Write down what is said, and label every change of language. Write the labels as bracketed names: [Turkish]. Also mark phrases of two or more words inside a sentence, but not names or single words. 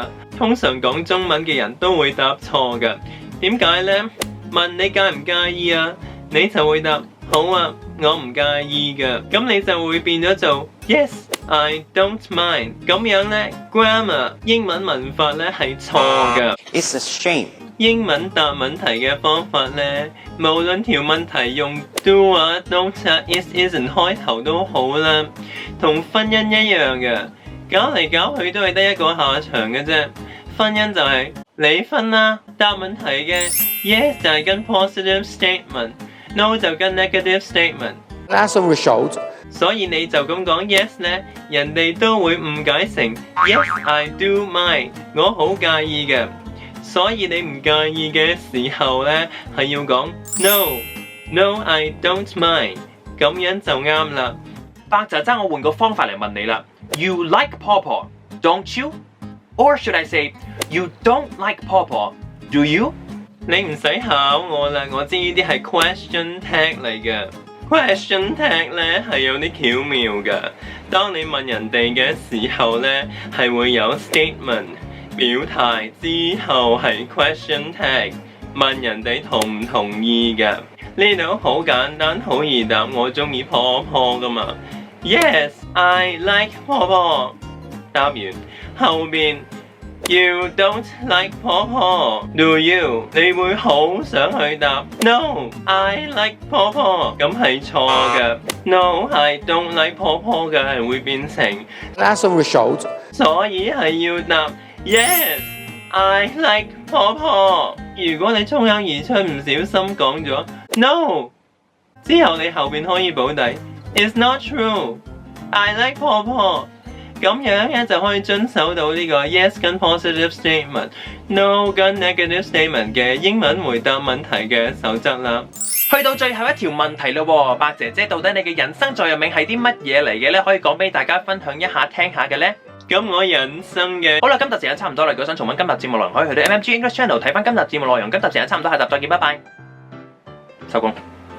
[Cantonese] 通常講中文嘅人都會答錯㗎，點解呢？問你介唔介意啊？你就會答好啊，我唔介意㗎，咁你就會變咗做 [English] Yes I don't mind。 [Cantonese] 咁樣呢 grammar 英文文法呢係錯㗎。 [English] It's a shame。 [Cantonese] 英文答問題嘅方法呢，無論條問題用 do 啊 don't 啊 [English] is isn't [Cantonese] 開頭都好啦，同婚姻一樣嘅，搞嚟搞去都係得一個下場嘅啫。婚姻就係離婚啦，答問題嘅 yes 就係跟 [English] positive statement， [Cantonese] no 就跟 [English] negative statement。 As a result， [Cantonese] 所以你就咁講 yes 呢，人哋都會誤解成 [English] yes I do mind， [Cantonese] 我好介意嘅。所以你唔介意嘅時候呢，係要講 [English] no I don't mind， [Cantonese] 咁樣就啱啦。白渣渣，我換個方法嚟問你啦。 [English] You like Pawpaw, don't you? Or should I say, you don't like Pawpaw, do you? [Cantonese] 你唔使考我啦，我知呢啲係 [English] question tag [Cantonese] 嚟嘅。 [English] question tag [Cantonese] 呢係有啲巧妙㗎。當你問人哋嘅時候呢，係會有 statement 表態，之後係 [English] question tag [Cantonese] 問人哋同唔同意㗎。呢度好簡單，好易答，我中意婆婆㗎嘛。 [English] Yes, I like Pawpaw。 [Cantonese] 答完後邊 [English] You don't like Pawpaw, do you？ [Cantonese] 你會好想去答 [English] No, I like Pawpaw， [Cantonese] 咁係錯嘅。 [English] No, I don't like Pawpaw [Cantonese] 嘅係會變成 [English] as a result， [Cantonese] 所以係要答 [English] Yes, I like Pawpaw。 [Cantonese] 如果你衝口而出唔小心講咗 No， 之後你後邊可以補底 [English] It's not true, I like Pawpaw。 [Cantonese] 咁樣咧就可以遵守到呢個 yes 跟 [English] positive statement、 [Cantonese] no 跟 [English] negative statement [Cantonese] 嘅英文回答問題嘅守則啦。去到最後一條問題咯，白姐姐，到底你嘅人生座右銘係啲乜嘢嚟嘅呢？可以講俾大家分享一下聽下嘅呢？咁我人生嘅好啦，今集時間差唔多啦，如果想重溫今集節目內容，可以去到 MMG English Channel 睇翻今集節目內容。今集時間差唔多，下集再見，拜拜。 收工。